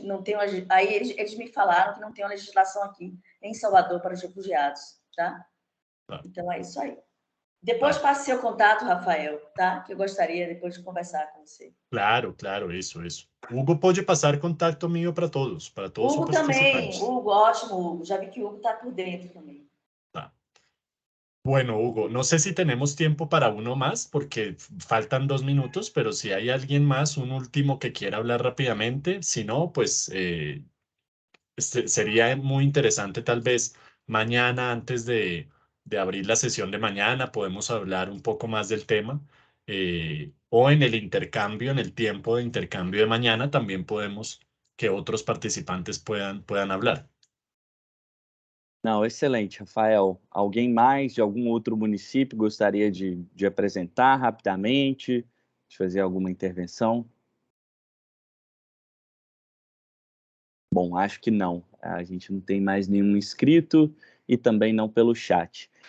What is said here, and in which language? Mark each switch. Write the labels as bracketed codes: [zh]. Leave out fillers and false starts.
[pt] Não tem uma, aí eles me falaram que não tem uma legislação aqui em Salvador para os refugiados, tá? Tá, Então, é isso aí. Depois tá. passe seu contato, Rafael, tá? Que eu gostaria depois de conversar com você. Claro, claro, isso. Hugo pode passar contato meu para todos os Hugo também. participantes. Hugo, ótimo, Hugo. Já vi que o Hugo está por dentro também. Tá. [es] Bueno, Hugo, no sé si tenemos tiempo para uno más porque faltan 2 minutos, pero si hay alguien más, un último que quiera hablar rápidamente, si no, pues sería muy interesante tal vez mañana, antes de abrir la sesión de mañana, podemos hablar un poco más del tema, o en el intercambio, en el tiempo de intercambio de mañana, también podemos que otros participantes puedan hablar. [pt] Não, excelente, Rafael. Alguém mais de algum outro município gostaria de apresentar rapidamente, de fazer alguma intervenção? Bom, acho que não. A gente não tem mais nenhum inscrito e também não pelo chat.